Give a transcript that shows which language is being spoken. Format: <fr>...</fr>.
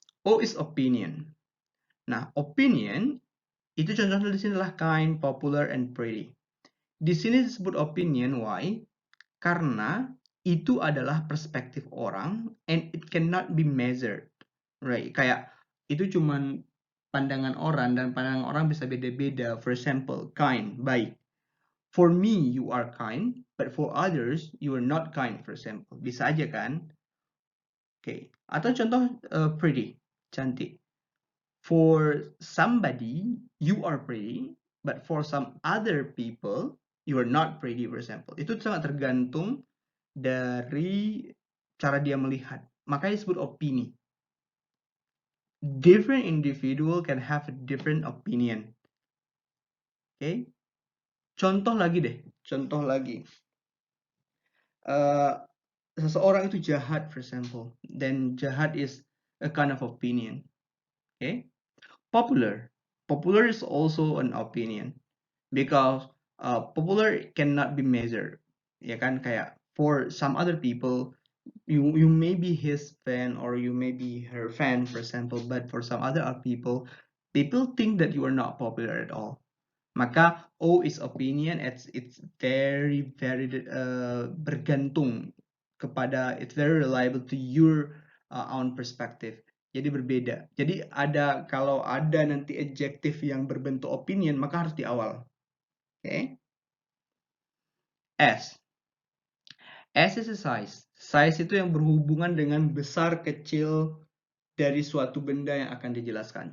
<en>O is opinion. Nah, opinion</en> <id>itu contohnya di sini adalah</id> <en>kind, popular, and pretty.</en> <id>Di sini disebut opinion, why? Karena itu adalah perspektif orang</id> <en>and it cannot be measured. Right?</en> <id>Kayak itu cuman pandangan orang dan pandangan orang bisa beda-beda.</id> <en>For example, kind, baik. For me, you are kind, but for others, you are not kind, for example.</en> <id>Bisa aja kan? Oke. Atau contoh</id> <en>pretty, cantik. For somebody, you are pretty, but for some other people, you are not pretty, for example.</en> <id>Itu sangat tergantung dari cara dia melihat. Makanya disebut opini.</id> <en>Different individual can have a different opinion.</en> <id>Okay? Contoh lagi deh. Contoh lagi. Seseorang itu jahat,</id> <en>for example. Then jahat is a kind of opinion. Okay? Popular. Popular is also an opinion. Because popular cannot be measured.</en> <id>Ya kan? Kayak</id> <en>for some other people, you may be his fan or you may be her fan, for example, but for some other people think that you are not popular at all.</en> <id>Maka</id> <en>O is opinion. It's very</en> <id>bergantung kepada,</id> <en>it's very reliable to your own perspective.</en> <id>Jadi berbeda. Jadi kalau ada nanti adjective yang berbentuk opinion, maka harus di awal.</id> <en>Okay? S. S is a size.</en> <id>Size itu yang berhubungan dengan besar kecil dari suatu benda yang akan dijelaskan.</id>